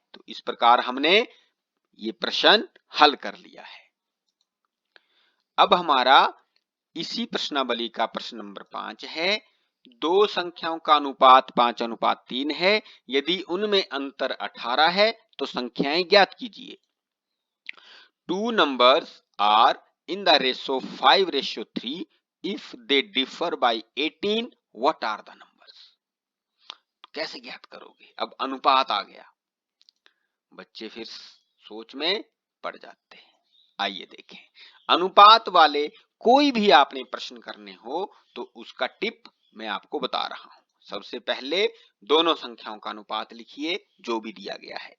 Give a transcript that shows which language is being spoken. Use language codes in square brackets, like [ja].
[hi] तो इस प्रकार हमने ये प्रश्न हल कर लिया है। अब हमारा इसी प्रश्नावली का प्रश्न नंबर 5 है। दो संख्याओं का अनुपात 5:3 है। यदि उनमें अंतर 18 है तो संख्याएं ज्ञात कीजिए। [en] Two numbers are in the ratio 5:3. If they differ by 18, what are the numbers? [hi] कैसे ज्ञात करोगे? अब अनुपात आ गया, बच्चे फिर सोच में पड़ जाते हैं। आइए देखें, अनुपात वाले कोई भी आपने प्रश्न करने हो तो उसका टिप मैं आपको बता रहा हूं। सबसे पहले दोनों संख्याओं का अनुपात लिखिए जो भी दिया गया है।